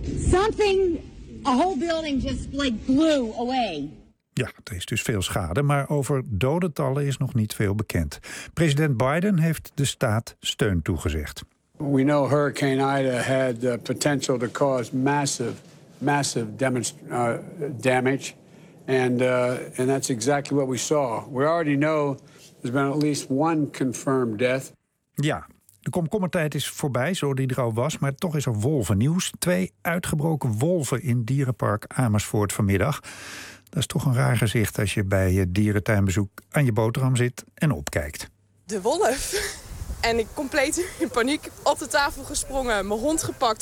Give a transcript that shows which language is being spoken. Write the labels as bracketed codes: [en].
[en] Something, a whole building just like blew away. [nl] Ja, er is dus veel schade, maar over dodentallen is nog niet veel bekend. President Biden heeft de staat steun toegezegd. [en] We know Hurricane Ida had the potential to cause massive damage. And that's exactly what we saw. We already know there's been at least one confirmed death. [nl] Ja, de komkommertijd is voorbij, zo die er al was, maar toch is er wolvennieuws. 2 uitgebroken wolven in dierenpark Amersfoort vanmiddag. Dat is toch een raar gezicht als je bij je dierentuinbezoek aan je boterham zit en opkijkt. De wolf. En ik compleet in paniek op de tafel gesprongen, mijn hond gepakt.